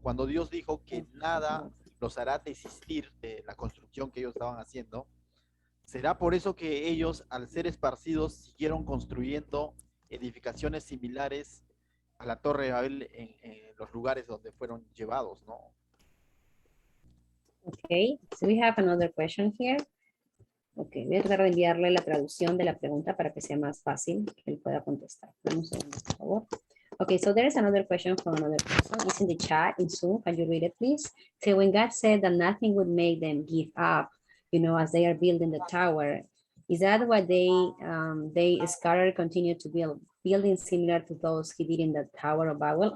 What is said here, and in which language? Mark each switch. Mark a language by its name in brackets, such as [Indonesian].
[Spanish] Cuando Dios dijo que nada los hará desistir de la construcción que ellos estaban haciendo, ¿será por eso que ellos, al ser esparcidos, siguieron construyendo edificaciones similares a la Torre de Babel en los lugares donde fueron llevados, ¿no? [English] Okay, so we have another question here. [Spanish] Ok, voy a tratar de enviarle la traducción de la pregunta para que sea más fácil que él pueda contestar. Dame un segundo, por favor. [English] Okay, so there is another question from another person. It's in the chat in Zoom. Can you read it, please? So when God said that nothing would make them give up, you know, as they are building the tower, is that what they scattered, continue to build, buildings similar to those he did in the Tower of Babel?